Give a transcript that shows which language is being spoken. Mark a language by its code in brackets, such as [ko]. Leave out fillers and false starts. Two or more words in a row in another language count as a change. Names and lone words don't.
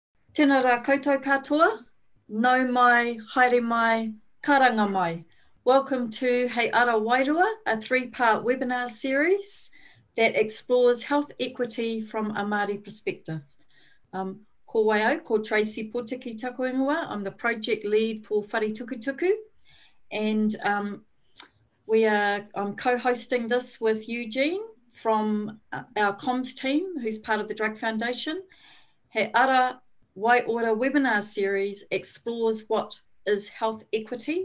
[mi] Tēnā rā koutou katoa, nau mai, haere mai, karanga mai. [en] Welcome to Hey Ara Waiora, a 3-part webinar series that explores health equity from a Māori perspective. [mi] Ko waiau, ko Tuari Potiki tako ingoa. [en] I'm the project lead for Whare Tukutuku, and I'm co-hosting this with Eugene from our comms team, who's part of the Drug Foundation. He Ara Waiora webinar series explores what is health equity.